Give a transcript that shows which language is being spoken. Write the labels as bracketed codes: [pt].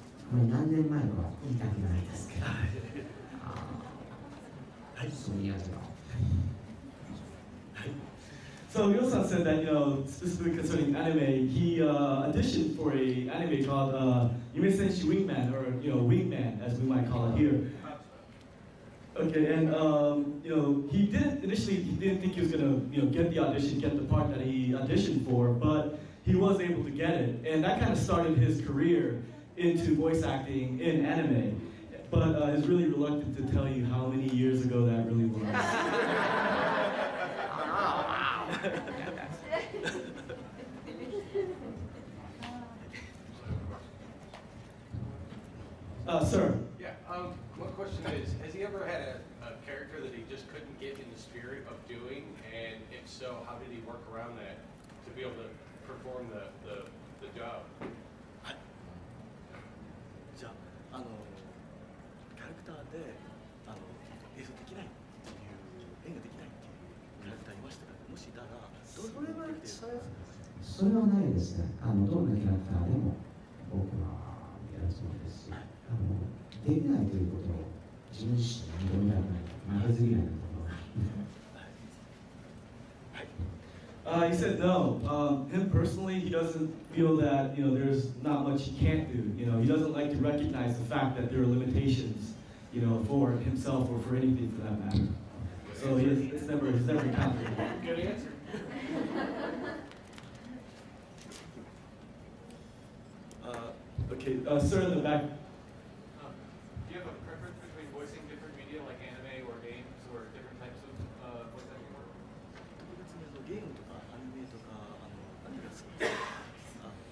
[ja] 何年前かは言いたくないですけど、そういうやつが。 [en] So Ryo-san said that, specifically concerning anime, he auditioned for an anime called Yume Senshi Wingman, or Wingman, as we might call it here. Okay, and he didn't think he was gonna get the audition, get the part that he auditioned for, but he was able to get it, and that kind of started his career into voice acting in anime. But he's really reluctant to tell you how many years ago that really was. Sir. Yeah. One question is, has he ever had a character that he just couldn't get in the spirit of doing? And if so, how did he work around that to be able to perform the job? [ja] じゃあ、キャラクターで映像できないっていう演ができないっていうキャラクターいましたか？もしいたらそれはないですね。どんなキャラクターでも僕はやるつもりですし、できないということを自分自身に認められない負けず嫌いなところ。 [en] He said no. Him personally, he doesn't feel that there's not much he can't do. He doesn't like to recognize the fact that there are limitations, for himself or for anything for that matter. So he's never encountered it. Good answer. Okay, sir in the back. Do you have a preference between voicing different media like anime or games or different types of voice acting work? [ja] ゲームとかアニメとか何が好きですか？